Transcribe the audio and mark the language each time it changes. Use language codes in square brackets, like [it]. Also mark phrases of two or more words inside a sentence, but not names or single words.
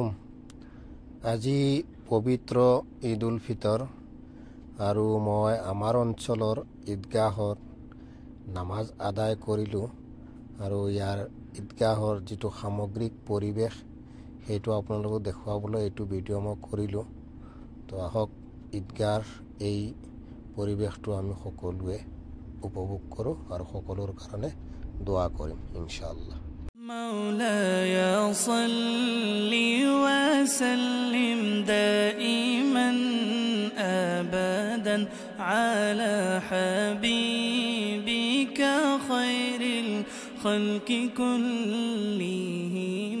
[as] আজি পবিত্ৰ ঈদ উল ফিতৰ আৰু মই আমাৰ অঞ্চলৰ ঈদগাহত নামাজ আদায় কৰিলোঁ আৰু ইয়াৰ ঈদগাহৰ যিটো সামগ্ৰিক পৰিৱেশ সেইটো আপোনালোকক দেখুৱাবলৈ এইটো ভিডিঅ' মই কৰিলোঁ। তো আহক ঈদগাহৰ এই পৰিৱেশটো আমি সকলোৱে উপভোগ কৰোঁ আৰু সকলোৰ কাৰণে দোয়া কৰিম [ar] إن شاء الله. مولاي صل وسلم دائما أبدا على حبيبك خير الخلق كلهم.